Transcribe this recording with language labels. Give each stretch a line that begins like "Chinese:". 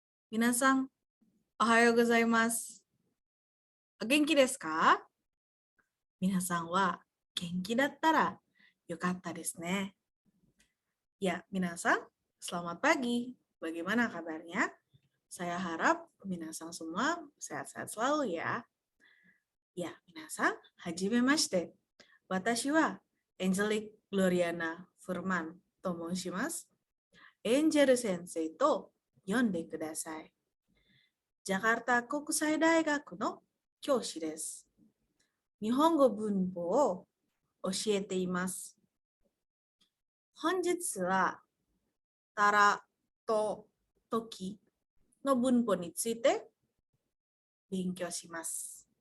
Japanese: 皆さん、おはようございます。お元気ですか？皆さんは元気だったらよかったですね。
Indonesian: Ya, minasan, selamat pagi. Bagaimana kabarnya? Saya harap minasan semua sehat-sehat selalu ya.
Japanese: Ya, minasan, hajimemashite. Watashi wa Angelic Gloriana Furman to monshimasu. Angel Sensei to yonde kudasai. Jakarta Kokusai Daigaku no 教師です。日本語文法を教えています。本日はたらと時の文法について勉強します。